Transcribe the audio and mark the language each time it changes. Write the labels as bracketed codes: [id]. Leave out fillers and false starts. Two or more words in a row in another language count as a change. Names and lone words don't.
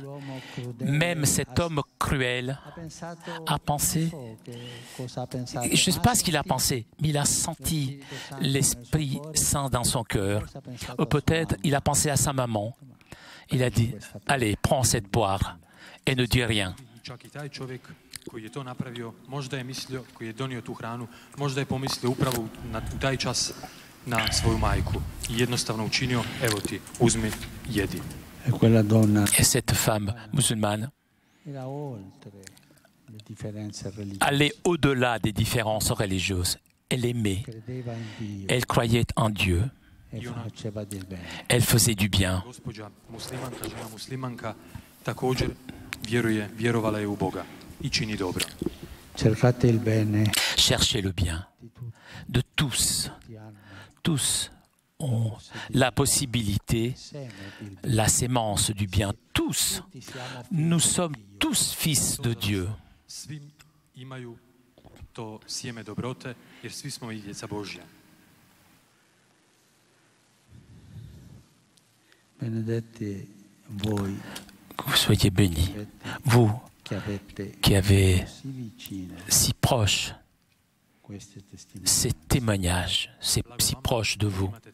[fr] Même cet homme cruel a pensé, je ne sais pas ce qu'il a pensé, mais il a senti l'Esprit Saint dans son cœur. Ou peut-être il a pensé à sa maman. Il a dit, allez, prends cette poire et ne dis rien. [hr] Koji je to napravio, možda je mislio, koji je donio tu hranu, možda je pomislio upravo u taj čas na svoju majku i jednostavno učinio, evo ti, uzmi, jedi. [fr] Et cette femme musulmane allait au-delà des différences religieuses. Elle aimait, elle croyait en Dieu, elle faisait du bien. [hr] Gospođa muslimanka, žena muslimanka, također vjerovala je u Boga i čini dobro. [fr] Cherchez le bien de tous. Tous ont la possibilité, la sémence du bien. Tous. Nous sommes tous fils de Dieu. [hr] Svi imaju to sjeme dobrote, jer svi smo i djeca Božja. [fr] Que vous soyez bénis, vous qui avez si proche ces témoignages, si proches de vous.